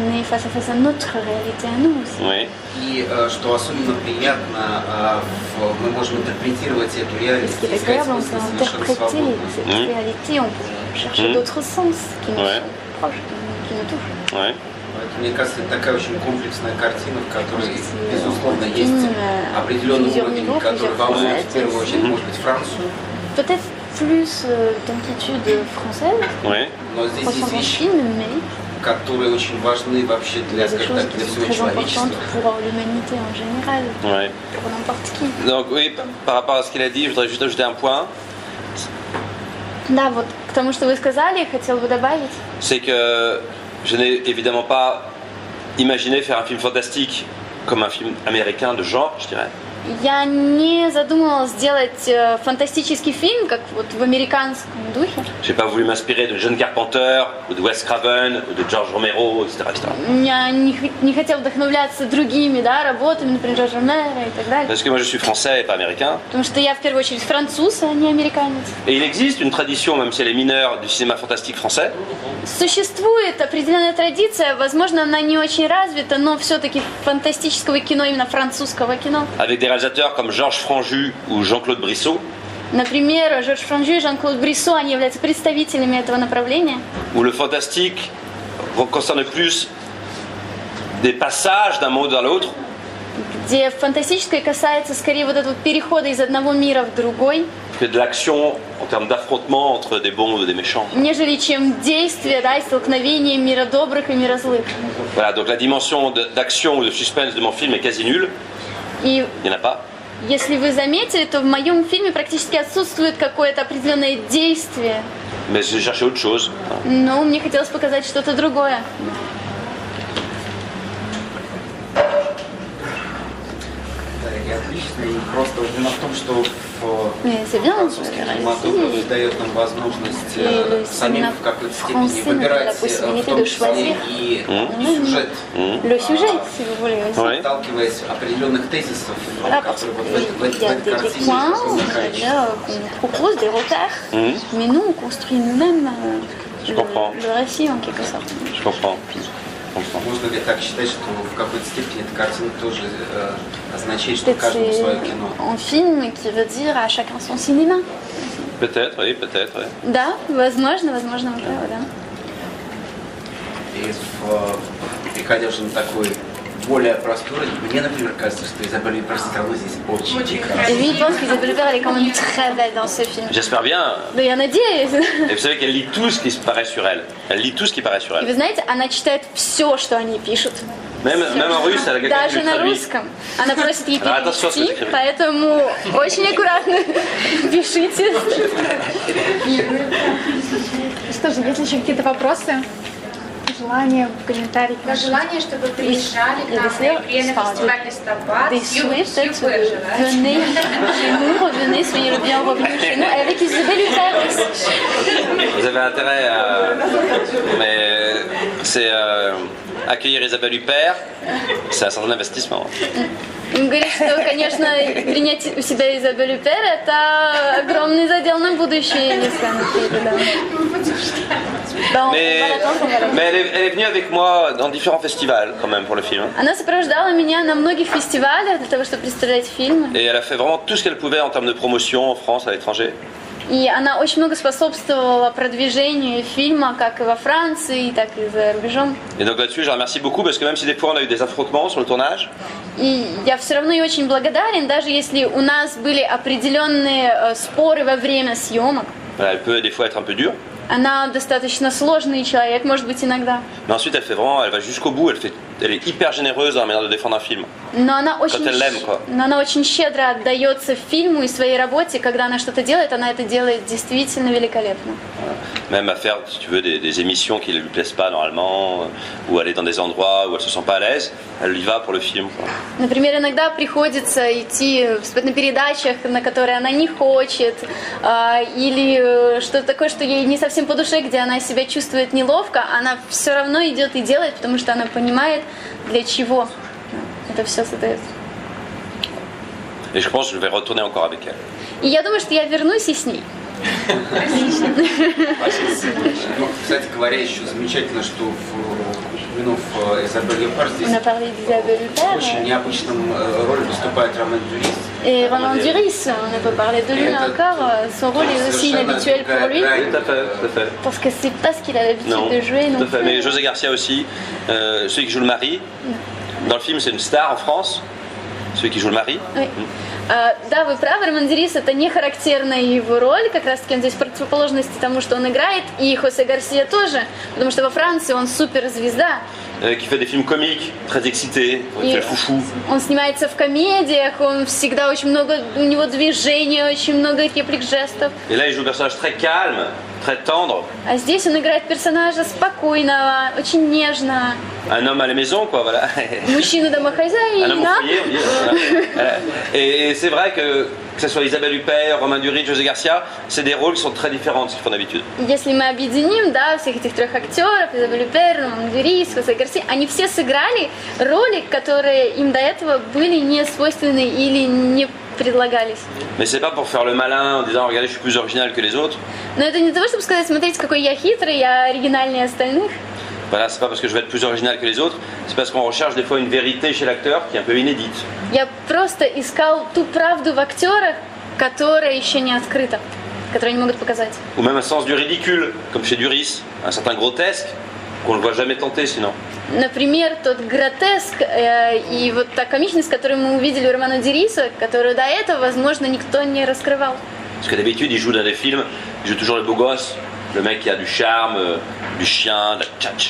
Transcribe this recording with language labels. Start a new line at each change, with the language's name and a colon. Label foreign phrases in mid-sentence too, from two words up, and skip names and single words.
Russian: И что особенно приятно, мы можем интерпретировать эту реальность и искать смысл совершенно свободно. Мне кажется, это такая очень комплексная картина, в которой, безусловно, есть определенный уровень, который волнует в первую очередь, может быть, Францию.
French: Peut-être plus d'amplitude française.
Russian: Но здесь есть вещи, которые очень важны вообще для, скажем так, для всего человечества.
French: Donc oui, par rapport à ce qu'il a dit, je voudrais juste ajouter un point.
Russian: Да, вот к тому, что вы сказали, хотел бы добавить.
French: C'est que je n'ai évidemment pas imaginé faire un film fantastique comme un film américain de genre, je dirais.
Russian: Я не задумывалась сделать фантастический фильм, как вот в американском духе.
French: J'ai pas voulu m'inspirer de John Carpenter, ou de Wes Craven, ou de George Romero, etc.
Russian: Я не хотела вдохновляться другими, да, работами, например, Жоржа Ромеро и так далее.
French: Parce que moi je suis français et pas américain.
Russian: Потому что я в первую очередь француз, а не американец.
French: Et il existe une tradition, même si elle est mineure, du cinéma fantastique français.
Russian: Существует определенная традиция, возможно, она не очень развита, но все-таки фантастического кино, именно французского кино.
French: Avec des réalisateurs comme Georges Franju ou Jean-Claude Brissot.
Russian: Например, Жорж Франжу и Жан-Клод Бриссо, они являются представителями этого направления.
French: Où le fantastique concerne plus des passages d'un monde dans l'autre.
Russian: Где фантастическое касается скорее вот этого перехода из одного мира в другой.
French: Que de l'action en termes d'affrontement entre des bons et des méchants.
Russian: Нежели чем действие, да, и столкновение мира добрых и мира злых.
French: Voilà, donc la dimension d'action ou de suspense de mon film est quasi nulle. Il n'y en a pas.
Russian: Если вы заметили, то в моем фильме практически отсутствует какое-то определенное действие.
French: Mais j'ai cherché autre chose.
Russian: Но мне хотелось показать что-то другое. Отлично, и просто дело в том, что французский кинематограф дает нам возможность самим в какой-то степени выбирать, в том числе и сюжет, сталкиваясь определенных тезисов, которые вот в этой картине
French: propose des repères, mais nous on construit nous-mêmes le récit en quelque sorte. Je comprends.
Russian: Можно ли так считать, что в какой-то степени эта картина тоже означает, что каждому свое кино?
French: Un film qui veut dire à chacun son cinéma. Peut-être, oui, peut-être, oui.
Russian: Да, возможно, возможно, да. И переходя уже на такой более простой, мне, например, кажется, что Изабель Юппер сыграла здесь очень прекрасно.
French: Et lui, il pense qu'Isabelle Huppert, elle est quand même très belle dans ce film. J'espère bien.
Russian: Да, я надеюсь.
French: Et vous savez qu'elle lit tout ce qui paraît sur elle. Elle lit tout ce qui paraît sur
Russian: И
French: elle.
Russian: вы знаете, она читает все, что они пишут.
French: Même en russe, elle a quelqu'un qui
Russian: Даже
French: lui
Russian: на
French: traduit.
Russian: русском. Она просит ей
French: Alors, attention à ce que
Russian: перевести,
French: j'écris.
Russian: поэтому очень аккуратно пишите. Что же, есть ли еще какие-то вопросы? Желания, комментарии? Желание, чтобы приезжали к нам на фестиваль Листопад.
French: Venez chez nous, revenez, soyez le bienvenu chez nous, avec Isabelle Huppert. Vous avez intérêt à... Mais c'est accueillir Isabelle Huppert, c'est un certain investissement.
Russian: Он говорит, что, конечно, принять у себя Изабель Юппер – это огромный задел на будущее, если она приедет.
French: Mais elle est venue avec moi dans différents festivals quand même pour le film.
Russian: Она сопровождала меня на многих фестивалях для того, чтобы представлять фильмы.
French: Et elle a fait vraiment tout ce qu'elle pouvait en termes de promotion en France, à l'étranger.
Russian: И она очень много способствовала продвижению фильма, как и во Франции, так и за рубежом.
French: Et donc là-dessus, je la remercie beaucoup parce que même si des fois on a eu des affrontements sur le tournage,
Russian: И я все равно ей очень благодарен, даже если у нас были определенные споры во время съемок.
French: elle peut des fois être un peu dure.
Russian: Она достаточно сложный человек, может быть, иногда.
French: Mais ensuite, elle va jusqu'au bout. Elle est hyper généreuse dans la manière de défendre un film.
Russian: Но она
French: Quand elle l'aime, quoi.
Russian: очень щедро отдается фильму и своей работе. Когда она что-то делает, она это делает действительно великолепно.
French: Même à faire, si tu veux, des émissions qui ne lui plaisent pas normalement, ou aller dans des endroits où elle se sent pas à l'aise, elle y va pour le film, quoi.
Russian: Например, иногда приходится идти на передачах, на которые она не хочет, или что-то такое, что ей не совсем по душе, где она себя чувствует неловко, она все равно идет и делает, потому что она понимает, для чего это все создается.
French: Et je pense que je vais retourner encore avec elle.
Russian: И я думаю, что я вернусь и с ней. Кстати говоря, еще замечательно, что в Изабель Юппер здесь очень необычном роли выступает Роман Дюрис.
French: Et Romain Duris, on ne peut parler de lui encore, son rôle est aussi inhabituel pour lui. Tout à fait. Parce que c'est pas ce qu'il a l'habitude de jouer. Tout à fait. Mais José Garcia aussi, celui qui joue le mari, dans le film c'est une star en France, celui qui joue le mari. Oui.
Russian: Да, вы правы, Роман Дюрис это не характерная его роль, как раз таки он здесь в противоположности тому, что он играет, и Хосе Гарсия тоже, потому что во Франции он суперзвезда.
French: Qui fait des films comiques, très excités, qui fait le фуфу.
Russian: Он снимается в комедиях, он всегда очень много, у него движений, очень много реплик, жестов.
French: Et là il joue un personnage très calme, très tendre.
Russian: А здесь он играет персонажа спокойного, очень нежного.
French: Un homme à la maison, quoi, voilà.
Russian: Мужчина-домохозяина.
French: Un homme au foyer, on dit, voilà. Et c'est vrai que ce soit Isabelle Huppert, Romain Duris, José Garcia, c'est des rôles qui sont très différents de ce qu'ils font d'habitude.
Russian: Если мы объединим, да, всех этих трех актеров, Изабель Юппер, Роман Дюрис, Хосе Гарсия, они все сыграли роли, которые им до этого были не свойственны или не предлагались.
French: Mais c'est pas pour faire le malin en disant regardez je suis plus original que les autres.
Russian: Но это не для того, чтобы сказать, смотрите, какой я хитрый, я оригинальнее остальных.
French: Voilà, c'est pas parce que je vais être plus original que les autres, c'est parce qu'on recherche des fois une vérité chez l'acteur qui est un peu inédite.
Russian: Я просто искал ту правду в актерах, которая еще не открыта, которую они могут показать.
French: Ou même un sens du ridicule, comme chez Duris, un certain grotesque qu'on ne voit jamais tenter sinon.
Russian: Например, тот гротеск и вот та комичность, которую мы увидели у Романа Дюриса, которую до этого, возможно, никто не раскрывал.
French: Parce que d'habitude, il joue dans des films, il joue toujours le beau gosse, le mec qui a du charme, du chien, de la tchatch.